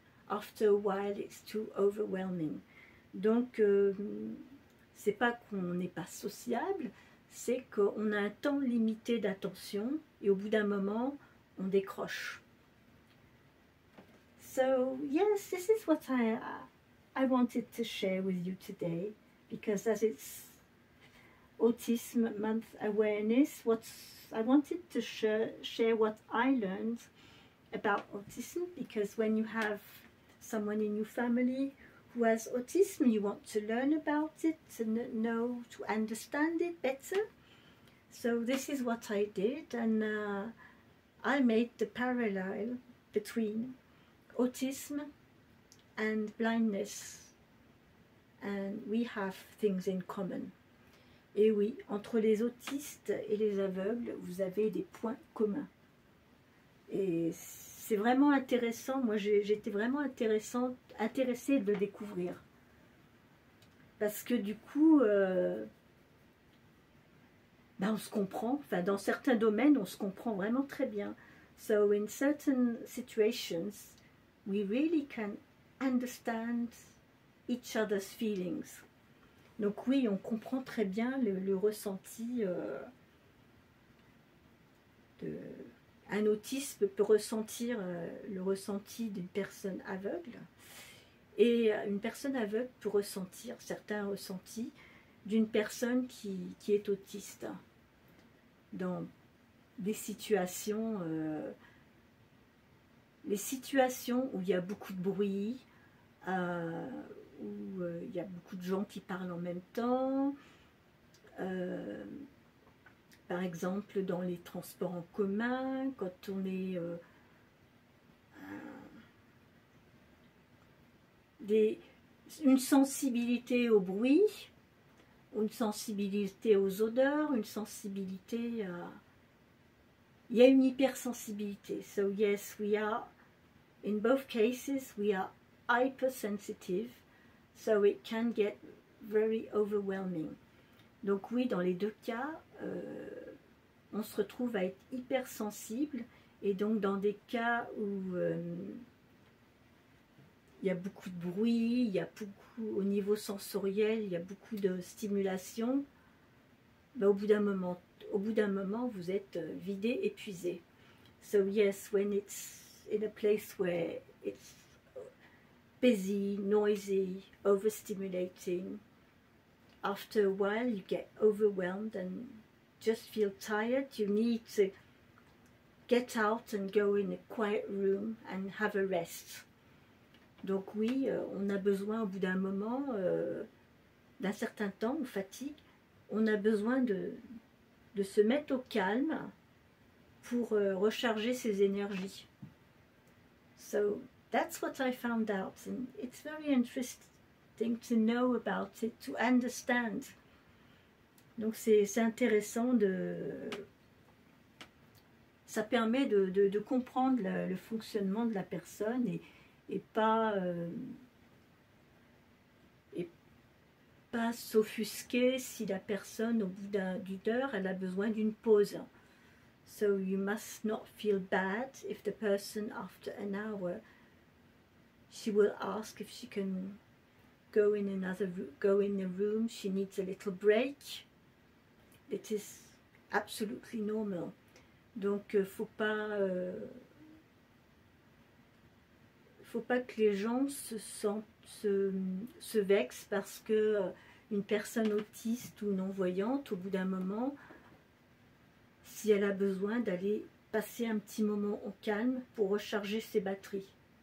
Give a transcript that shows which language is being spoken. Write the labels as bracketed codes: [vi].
[en] after a while it's too overwhelming. [fr] Donc c'est pas qu'on n'est pas sociable, c'est qu'on a un temps limité d'attention et au bout d'un moment on décroche. [en] So yes, this is what I wanted to share with you today, because as it's Autism Month Awareness, I wanted to share what I learned about autism, because when you have someone in your family who has autism, you want to learn about it, to know, to understand it better. So this is what I did, and I made the parallel between autism and blindness, and we have things in common. [fr] Et oui, entre les autistes et les aveugles, vous avez des points communs. Et c'est vraiment intéressant, moi j'étais vraiment intéressée de le découvrir. Parce que du coup, on se comprend, enfin dans certains domaines, on se comprend vraiment très bien. [en] So in certain situations, we really can understand each other's feelings. [fr] Donc oui, on comprend très bien le ressenti un autiste peut ressentir le ressenti d'une personne aveugle, et une personne aveugle peut ressentir certains ressentis d'une personne qui est autiste dans des situations, les situations où il y a beaucoup de bruit, où il y a beaucoup de gens qui parlent en même temps, par exemple dans les transports en commun, quand on est une sensibilité au bruit, une sensibilité aux odeurs, une sensibilité à... Il y a une hypersensibilité. [en] So yes, we are, in both cases, we are hypersensitive, so it can get very overwhelming. [fr] Donc oui, dans les deux cas, on se retrouve à être hypersensible, et donc dans des cas où il y a beaucoup de bruit, il y a beaucoup, au niveau sensoriel, il y a beaucoup de stimulation, au bout d'un moment, vous êtes vidé, épuisé. [en] So yes, when it's in a place where it's busy, noisy, overstimulating, after a while you get overwhelmed and just feel tired. You need to get out and go in a quiet room and have a rest. [fr] Donc oui, on a besoin au bout d'un moment, d'un certain temps, on fatigue, on a besoin de se mettre au calme pour recharger ses énergies. [en] So that's what I found out, and it's very interesting to know about it, to understand. [fr] Donc c'est intéressant ça permet de comprendre le fonctionnement de la personne, et pas s'offusquer si la personne au bout d'une heure elle a besoin d'une pause. [en] So you must not feel bad if the person after an hour, she will ask if she can go in a room, she needs a little break. It is absolutely normal. [fr] Donc faut pas que les gens se vexent parce que une personne autiste ou non-voyante, au bout d'un moment, si elle a besoin d'aller passer un petit moment au calme pour recharger ses batteries.